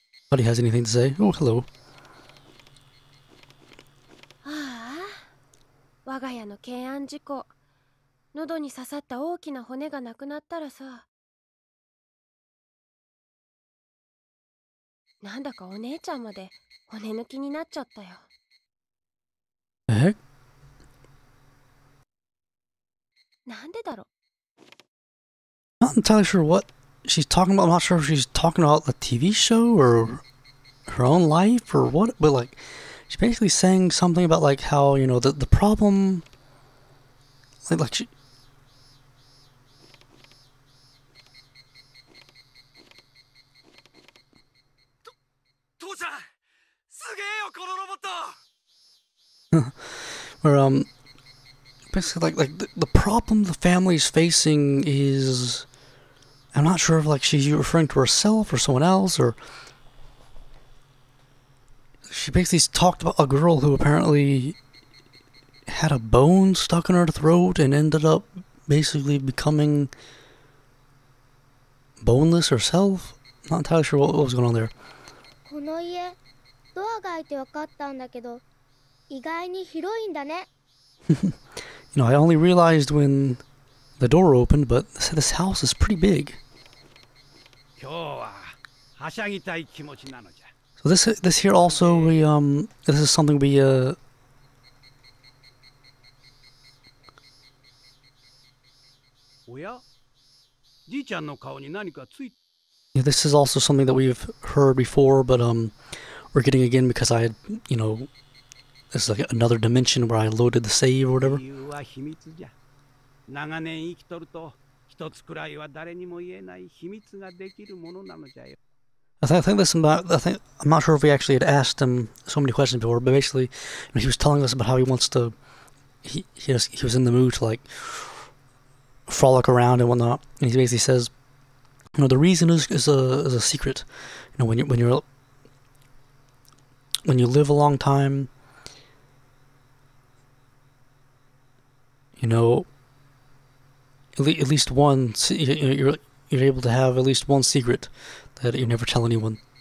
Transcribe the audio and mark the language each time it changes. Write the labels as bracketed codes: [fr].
[en] nobody has anything to say. Oh, hello. [ja] ああ、我が家の懸案事項。喉に刺さった大きな骨がなくなったらさ。なんだかお姉ちゃんまで骨抜きになっちゃったよ。 [en] The heck? [ja] なんでだろう。 [en] Not entirely sure what she's talking about. I'm not sure if she's talking about the TV show or her own life or what, but like she's basically saying something about like how, you know, the problem, like she, [ja] 父ちゃん、すげえよこのロボット。 [en] where basically like the problem the family's facing is, I'm not sure if like she's referring to herself or someone else, or she basically talked about a girl who apparently had a bone stuck in her throat and ended up basically becoming boneless herself. Not entirely sure what was going on there. [ja] この家ドアが開いて分かったんだけど意外に広いんだね。 [en] You know, I only realized when the door opened, but this house is pretty big. [ja] 今日ははしゃぎたい気持ちなのじゃ。 [en] So this here also this is something we [ja] おや、じいちゃんの顔に何かつい。 [en] yeah, this is also something that we've heard before, but we're getting again because I had, you know, this is like another dimension where I loaded the save or whatever. [ja] 理由は秘密じゃ。長年生きとると一つくらいは誰にも言えない秘密ができるものなのじゃよ。 [en] I think this about. I'm not sure if we actually had asked him so many questions before, but basically, you know, he was telling us about how he wants to. He was in the mood to like frolic around and whatnot, and he basically says, you know, the reason is a secret. You know, when you live a long time, you know, at least one you're able to have at least one secret that you never tell anyone.